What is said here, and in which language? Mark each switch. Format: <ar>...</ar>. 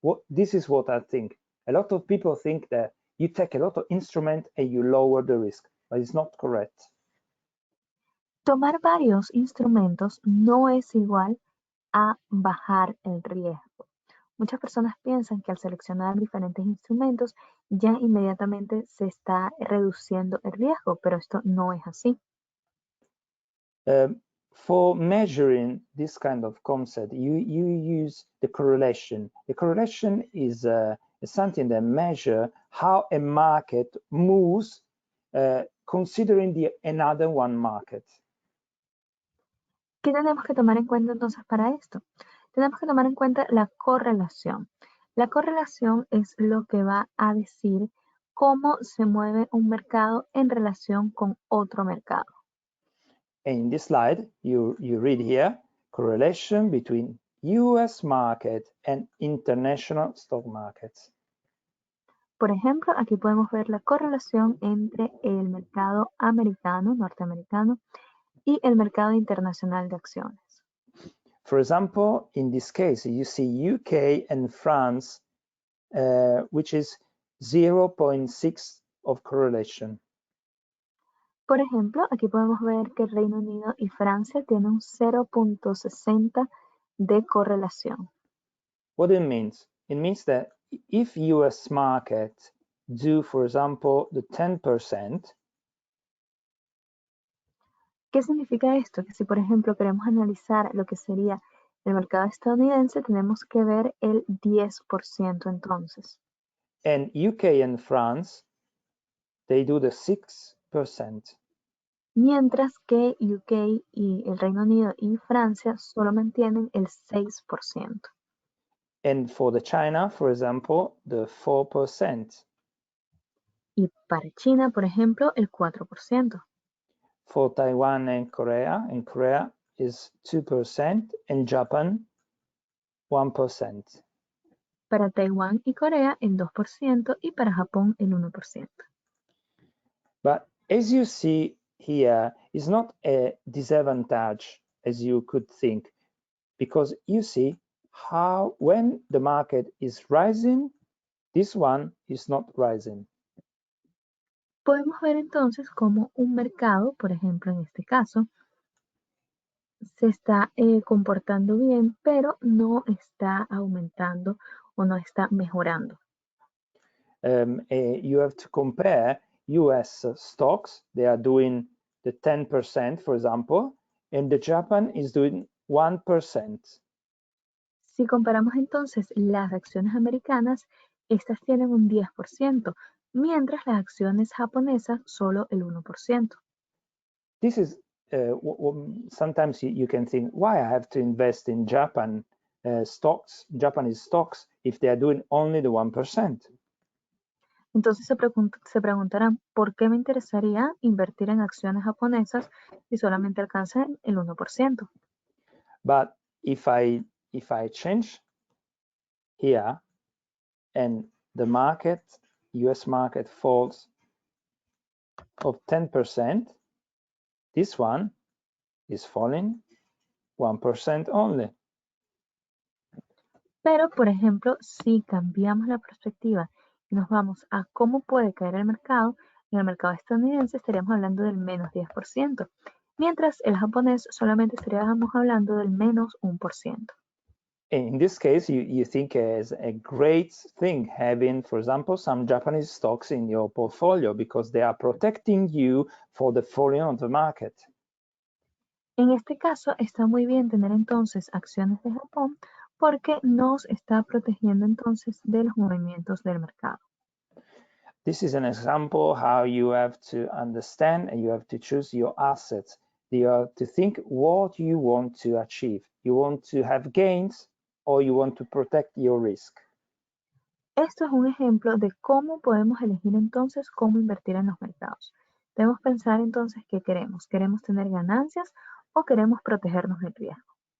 <en>This is what I think. A lot of people think that you take a lot of instrument and you lower the risk, but it's not correct.</en> <es>Tomar varios instrumentos no es igual a bajar el riesgo. Muchas personas piensan que al seleccionar diferentes instrumentos ya inmediatamente se está reduciendo el riesgo, pero esto no es así.</es> <en>For measuring this kind of concept, you use the correlation. The correlation is something that measures how a market moves considering another one market.</en> <es>¿Qué tenemos que tomar en cuenta entonces para esto? Tenemos que tomar en cuenta la correlación. La correlación es lo que va a decir cómo se mueve un mercado en relación con otro mercado.</es> <en>In this slide, you read here, correlation between US market and international stock markets.</en> <es>Por ejemplo, aquí podemos ver la correlación entre el mercado americano, norteamericano, y el mercado internacional de acciones.</es> <en>For example, in this case, you see UK and France, which is 0.6 of correlation.</en> <es>Por ejemplo, aquí podemos ver que el Reino Unido y Francia tienen un 0.60 de correlación.</es> <en>What it means? It means that if US market do, for example, the 10%,</en> <es>¿qué significa esto? Que si, por ejemplo, queremos analizar lo que sería el mercado estadounidense, tenemos que ver el 10% entonces.</es> <en>and UK and France, they do the 6%.</en> <es>Mientras que UK y el Reino Unido y Francia solo mantienen el 6%.</es> <en>And for the China, for example, the 4%.</en> <es>Y para China, por ejemplo, el 4%.</es> <en>For Taiwan and Korea is 2%, and Japan 1%.</en> <es>Para Taiwán y Corea el 2% y para Japón el 1%.</es> <en>But as you see here, it's not a disadvantage as you could think, because you see how when the market is rising, this one is not rising.</en> <es>Podemos ver entonces cómo un mercado, por ejemplo en este caso, se está comportando bien, pero no está aumentando o no está mejorando.</es> <en>You have to compare US stocks. They are doing the 10%, for example, and the Japan is doing 1%.</en> <es>Si comparamos entonces las acciones americanas, estas tienen un 10%, mientras las acciones japonesas solo el 1%.</es> <en>This is sometimes you can think, why I have to invest in Japanese stocks, if they are doing only the 1%?</en> <es>Entonces se preguntarán, ¿por qué me interesaría invertir en acciones japonesas si solamente alcanzan el 1%?</es> <en>But if I change here and the US market falls of 10%, this one is falling 1% only.</en> <es>Pero, por ejemplo, si cambiamos la perspectiva y nos vamos a cómo puede caer el mercado, en el mercado estadounidense estaríamos hablando del menos 10%, mientras el japonés solamente estaríamos hablando del menos 1%.</es> <en>In this case, you think it's a great thing having, for example, some Japanese stocks in your portfolio because they are protecting you for the falling of the market.</en> <es>En este caso, está muy bien tener entonces acciones de Japón porque nos está protegiendo entonces de los movimientos del mercado.</es> <en>This is an example how you have to understand and you have to choose your assets. You have to think what you want to achieve. You want to have gains or you want to protect your risk.</en> <es>Esto es un ejemplo de cómo podemos elegir entonces cómo invertir en los mercados. Debemos pensar entonces qué queremos. ¿Queremos tener ganancias o queremos protegernos del riesgo?</es>